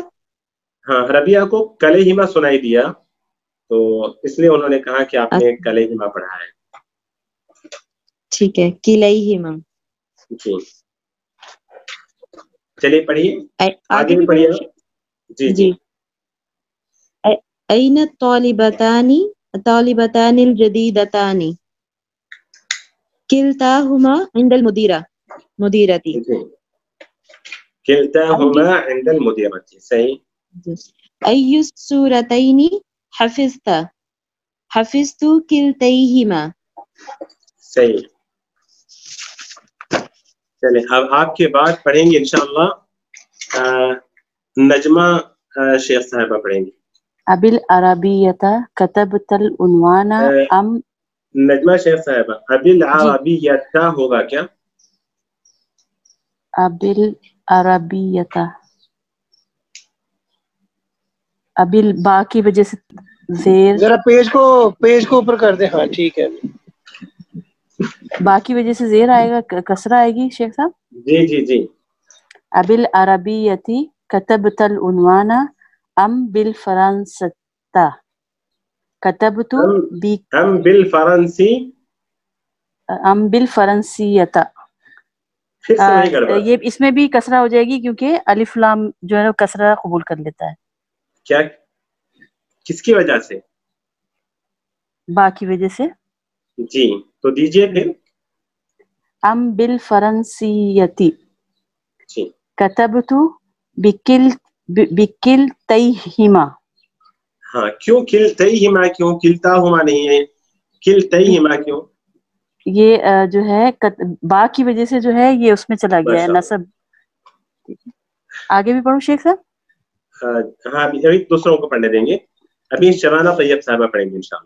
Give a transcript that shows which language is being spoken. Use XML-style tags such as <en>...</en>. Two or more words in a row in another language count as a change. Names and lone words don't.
<ur>ہاں ربیہ کو کلیہما سنائی دیا تو اس لیے انہوں نے کہا کہ آپ نے کلیہما پڑھا ہے. ٹھیک ہے، کلیہما. جی چلیے پڑھیے، آگے بھی پڑھیے. جی جی.</ur> <ar>این الطالبتان الجدیدتان کلتاہما عند مدیرتی. کلتاہما عند المدیرتی،</ar> <ur>صحیح.</ur> <ar>ای السورتین حفظت کلتیہما،</ar> <ur>صحیح. چلیں اب آپ کے بعد پڑھیں گے انشاءاللہ نجمہ شیخ صاحبہ پڑھیں گی.</ur> <ar>ابل عربیت کتبت العنوان ام.</ar> <ur>نجمہ شیخ صاحبہ</ur> <ar>ابل عربیت</ar> <ur>کا ہوگا کیا؟</ur> <ar>ابل عربیت،</ar> <ur>ابل با کی وجہ سے زیر، ذرا پیج کو اوپر کر دیں. ہاں ٹھیک ہے. با کی وجہ سے زیر آئے گا، کسرہ آئے گی شیخ صاحب. جی جی جی.</ur> <ar>ابل عربیتی کتبت العنوان ام بالفرنستا كتبت ام بالفرنسی ام بالفرنسیتا.</ar> <ur>پھر سے وہی گڑبڑ. یہ اس میں بھی کسرہ ہو جائے گی کیونکہ الف لام جو ہے کسرہ قبول کر لیتا ہے. کیا کس کی وجہ سے؟ با کی وجہ سے. جی تو دیجئے پھر.</ur> <ar>ام بالفرنسیتی</ar> <ur>جی</ur> <ar>كتبت بكلتيهما.</ar> <ur>ہاں کیوں کلتیہما کیوں کلتاہما نہیں ہے کلتیہما کیوں؟ یہ جو ہے با کی وجہ سے جو ہے یہ اس میں چلا گیا ہے نصب. آگے بھی پڑھوں شیخ صاحب؟ ہاں ابھی دوسروں کو پڑھنے دیں گے. ابھی شبانہ طیب صاحبہ پڑھیں گے انشاءاللہ.</ur>